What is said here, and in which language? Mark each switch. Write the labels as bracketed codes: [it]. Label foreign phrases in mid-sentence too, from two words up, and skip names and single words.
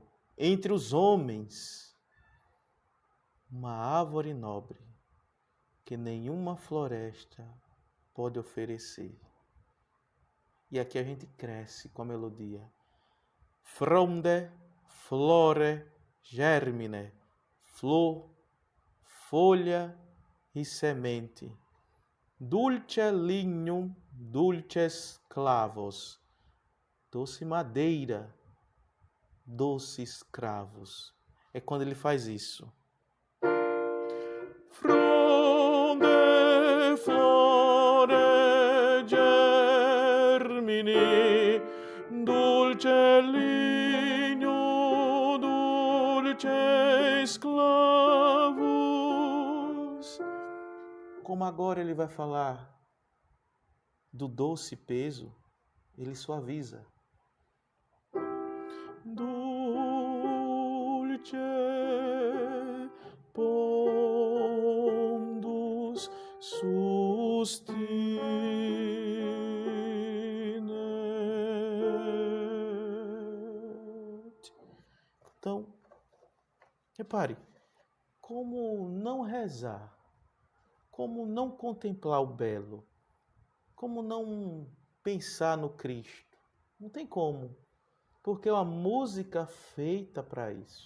[pt] Entre os homens, uma árvore nobre que nenhuma floresta pode oferecer. E aqui a gente cresce com a melodia. [la] Fronde, flore, germine, [pt] flor, folha e semente. [la] Dulce lignum, dulces clavos. [pt] Doce madeira, doces cravos. É quando ele faz isso. [la] Fronde, flore, germini, dulce lignum, dulces clavos. [pt] Como agora ele vai falar do doce peso, ele suaviza. [la] Dulce pondus sustinet. [pt] Então, repare, como não rezar, como não contemplar o belo, como não pensar no Cristo? Não tem como, porque é uma música feita para isso.